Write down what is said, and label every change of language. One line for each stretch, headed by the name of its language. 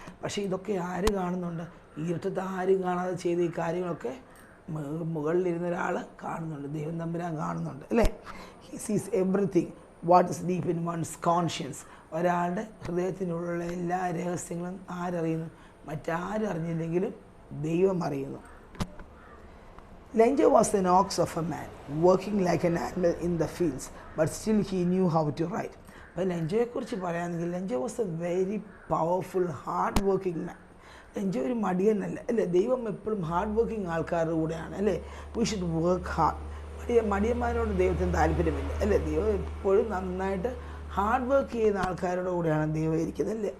Malayalam: പക്ഷേ ഇതൊക്കെ ആര് കാണുന്നുണ്ട്? ഇരുട്ടത്ത് ആരും കാണാതെ ചെയ്ത ഈ കാര്യങ്ങളൊക്കെ മുകളിലിരുന്ന ഒരാൾ കാണുന്നുണ്ട്, ദൈവം തമ്പുരാൻ കാണുന്നുണ്ട് അല്ലേ.
English: He sees everything what is deep in one's conscience.
Malayalam: ഒരാളുടെ ഹൃദയത്തിനുള്ള എല്ലാ രഹസ്യങ്ങളും ആരറിയുന്നു? മറ്റാരും അറിഞ്ഞില്ലെങ്കിലും ദൈവം അറിയുന്നു.
English: Lenjo was an ox of a man, working like an animal in the fields, but still he knew how to write.
Malayalam: അപ്പോൾ ലെഞ്ചോയെക്കുറിച്ച് പറയുകയാണെങ്കിൽ
English: Lencho was a very powerful hard working man.
Malayalam: Lencho ഒരു മടിയനല്ല അല്ലേ? ദൈവം എപ്പോഴും ഹാർഡ് വർക്കിംഗ് ആൾക്കാരുടെ കൂടെയാണ് അല്ലേ?
English: We should work hard.
Malayalam: മടിയന്മാരോട് ദൈവത്തിന് താല്പര്യമില്ല അല്ലേ? ദൈവം എപ്പോഴും നന്നായിട്ട് ഹാർഡ് വർക്ക് ചെയ്യുന്ന ആൾക്കാരുടെ കൂടെയാണ് ദൈവം ഇരിക്കുന്നത് അല്ലേ?